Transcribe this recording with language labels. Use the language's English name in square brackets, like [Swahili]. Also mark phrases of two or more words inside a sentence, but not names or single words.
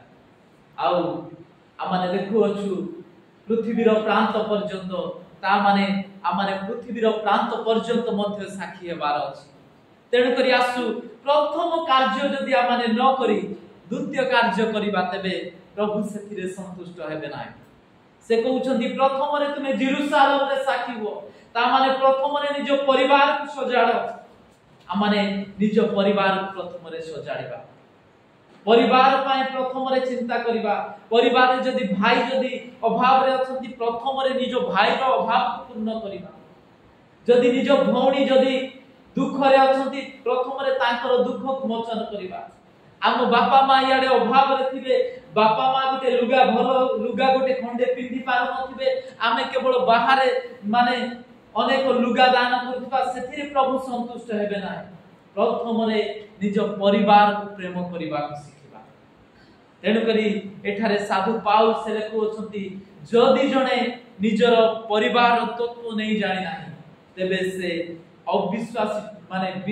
[Odia] ଆଉ ଆମାନେ ଦେଖୁ ଅଛୁ ପୃଥ୍ୱୀର ପ୍ରାନ୍ତ ପର୍ଯ୍ୟନ୍ତ ତା ମାନେ ଆମାନେ ପୃଥ୍ୱୀର ପ୍ରାନ୍ତ ପର୍ଯ୍ୟନ୍ତ ମଧ୍ୟ ସାକ୍ଷୀ ହେବାର ଅଛି ତେଣୁ କରି ଆସୁ ପ୍ରଥମ କାର୍ଯ୍ୟ ଯଦି ଆମାନେ ନ କରି ଦ୍ୱିତୀୟ କାର୍ଯ୍ୟ କରିବା ତେବେ ପ୍ରଭୁ ସେଥିରେ ସନ୍ତୁଷ୍ଟ ହେବେ ନାହିଁ ସେ କହଉଛନ୍ତି ପ୍ରଥମ ରେ ତୁମେ ଜେରୂଶଲେମ ରେ ସାକ୍ଷୀ ହୋ ତା ମାନେ ପ୍ରଥମ ରେ ନିଜ ପରିବାର କୁ ସଜାଡ଼ ଆମାନେ ନିଜ ପରିବାର କୁ ପ୍ରଥମ ରେ ସଜାଡ଼ିବା ପରିବାର ପାଏ ପ୍ରଥମ ରେ ଚିନ୍ତା କରିବା ପରିବାର ରେ ଯଦି ଭାଇ ଯଦି ଅଭାବ ରେ ଅଛନ୍ତି ପ୍ରଥମ ରେ ନିଜ ଭାଇ ର ଅଭାବ କୁ ପୂର୍ଣ୍ଣ କରିବା ଯଦି ନିଜ ଭଉଣୀ ଯଦି ଦୁଃଖ ରେ ଅଛନ୍ତି ପ୍ରଥମ ରେ ତାଙ୍କର ଦୁଃଖ କୁ ମୋଚନ କରିବା ଆମ ବାପା ମା ଯାଡେ ଅଭାବ ରେ ଥିବେ ବାପା ମା ଗୋଟେ ଲୁଗା ଭଲ ଲୁଗା ଗୋଟେ ଖଣ୍ଡେ ପିନ୍ଧି ପାର ନଥିବେ ଆମେ କେବଳ ବାହାର ମାନେ ଅନେକ ଲୁଗା ଦାନ କରଥବା ସେଥିରେ ପ୍ରଭୁ ସନ୍ତୁଷ୍ଟ ହେବେ ନାହିଁ ପ୍ରଥମ ରେ ନିଜ ପରିବାର କୁ ପ୍ରେମ କରିବା କୁ ଶିଖିବା ତେଣୁ କରି ଏଠାରେ ସାଧୁ ପାଉଲ ସେ ଲେଖୁ ଅଛନ୍ତି ଯଦି ଜଣେ ନିଜର ପରିବାର ତତ୍ତ୍ୱ ନ ଜାଣି ନାହିଁ ତେବେ ସେ ଅବିଶ୍ୱାସୀ ମାନେ